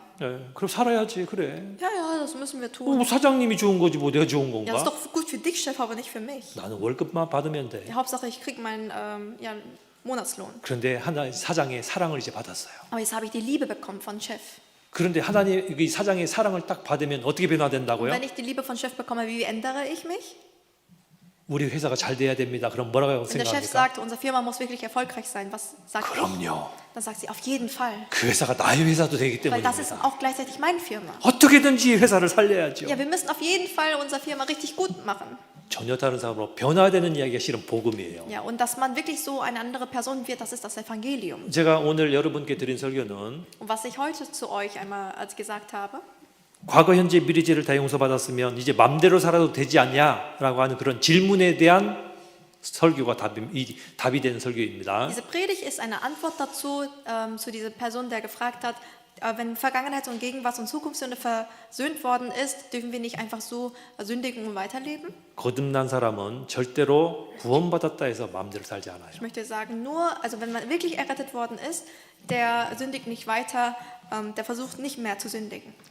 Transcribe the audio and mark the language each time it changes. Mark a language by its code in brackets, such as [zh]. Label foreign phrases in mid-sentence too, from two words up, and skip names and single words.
[ko] 예, 그럼 살아야지 그래. [de] ja, das müssen wir tun. [ko] 뭐 사장님이 좋은 거지 뭐 내가 좋은 [de] Ja, das ist [ko] 건가? [de] doch gut für dich, Chef, aber nicht für mich. [ko] 나는 월급만 받으면 돼. [de] Ja, Hauptsache, ich kriege meinen Monatslohn. [ko] 그런데 하나 사장의 사랑을 이제 받았어요. [de] Aber jetzt habe ich die Liebe bekommen von Chef. [ko] 그런데 하나님 이 사장의 사랑을 딱 받으면 어떻게 변화된다고요? [de] Wenn ich die Liebe von Chef bekomme, wie ändere ich mich? [ko] 우리 회사가 잘 돼야 됩니다. 그럼 뭐라고 [de] Wenn der Chef [ko] 생각합니까? [de] sagt, unsere Firma muss wirklich erfolgreich sein, was sagt ich? [ko] 그럼요. [de] Dann sagt sie, auf jeden Fall. [ko] 그 회사가 나의 회사도 되기 [de] Weil das ist [ko] 때문입니다. [de] auch gleichzeitig meine Firma. [ko] 어떻게든지 회사를 살려야죠. [de] Ja, wir müssen auf jeden Fall unsere Firma richtig gut machen. [ko] 전혀 다른 사람으로 변화되는 이야기가 실은 복음이에요. [de] Ja, und dass man wirklich so eine andere Person wird, das ist das Evangelium. [ko] 제가 오늘 여러분께 드린 설교는 [de] Und was ich heute zu euch einmal gesagt habe, [ko] 과거, 현재, 미래 죄를 다 용서받았으면 이제 맘대로 살아도 되지 않냐라고 하는 그런 질문에 대한 설교가 답이 되는 설교입니다. [de] diese Predigt ist eine Antwort dazu, zu dieser Person, der gefragt hat, wenn Vergangenheit und Gegenwart und Zukunftssünde versöhnt worden ist, dürfen wir nicht einfach so sündigen und weiterleben? [ko] 거듭난 사람은 절대로 구원받았다 해서 마음대로 살지 않아요. [de] Ich möchte sagen, also wenn man wirklich errettet worden ist, der sündigt nicht weiter, der versucht nicht mehr zu sündigen.